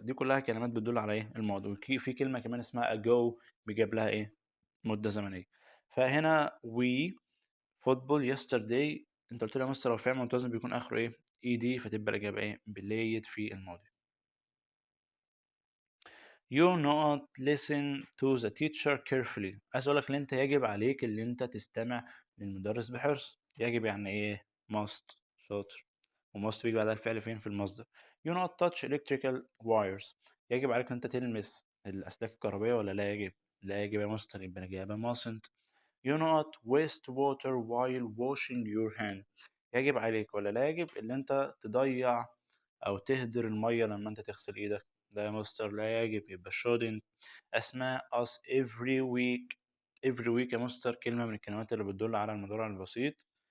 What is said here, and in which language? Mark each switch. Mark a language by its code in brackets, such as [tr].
[ar] دي كلها كلمات بتدل على ايه الماضي. وفي كلمة كمان اسمها ago بيجاب لها ايه مدة زمنية. فهنا [en] we football yesterday، [ar] انت قلت لي يا مستر لو فعل منتظم بيكون اخره ايه اي دي، فتبقى الاجابة ايه بلايد في الماضي. [en] You not listen to the teacher carefully. [ar] عايز اقول لك ان انت يجب عليك اللي انت تستمع للمدرس بحرص. يجب يعني ايه must، شاطر. وmust بيجي بعدها الفعل فين في المصدر. [en] You not touch electrical wires. [ar] يجب عليك ان انت تلمس الاسلاك الكهربائية ولا لا يجب؟ لا يجب يا مستر، يبقى الاجابة mustn't. [en] You not waste water while washing your hand. [ar] يجب عليك ولا لا يجب اللي انت تضيع او تهدر المية لما انت تغسل ايدك؟ لا يا مستر لا يجب، يبقى shouldn't. [en] اسماء us every week. [ar] every week يا مستر كلمة من الكلمات اللي بتدل على المضارع البسيط.